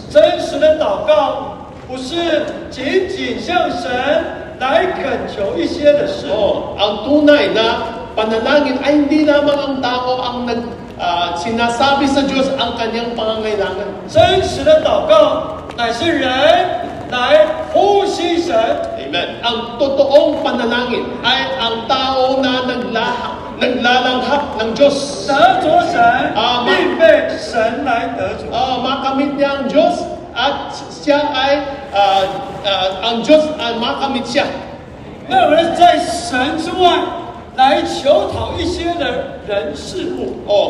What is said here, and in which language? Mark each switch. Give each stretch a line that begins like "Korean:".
Chinese: 真实的祷告不是仅仅向神来恳求一些的事，
Filipino: Ang tunay na panalangin ay hindi lamang ang tao ang sinasabi sa Diyos ang kanyang pangangailangan.
Chinese: 真实的祷告乃是人来呼吸神，
Filipino: Amen. Ang totoong panalangin ay ang tao na naglalanghap ng Diyos.
Chinese: 得着神，并被神来得着。
Filipino: Makamit niya ang Diyos at siya ay ang Diyos ay makamit siya.
Chinese: 没有人在神之外来求讨一些的人事物。